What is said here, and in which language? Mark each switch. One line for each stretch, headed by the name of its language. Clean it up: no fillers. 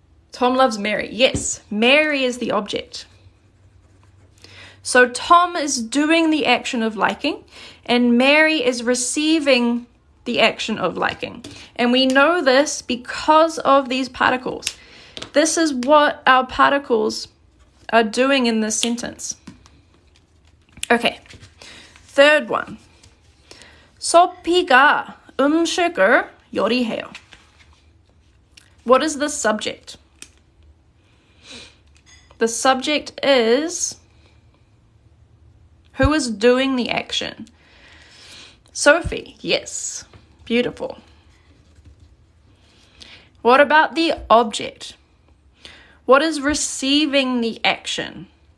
English: Tom loves Mary. Yes, Mary is the object. So Tom is doing the action of liking, and Mary is receiving the action of liking. And we know this because of these particles. This is what our particles are doing in this sentence. Okay, third one.
Korean: 소피가 음식을 요리해요.
English: What is the subject? The subject is who is doing the action? Sophie, yes. Beautiful. What about the object? What is receiving the action?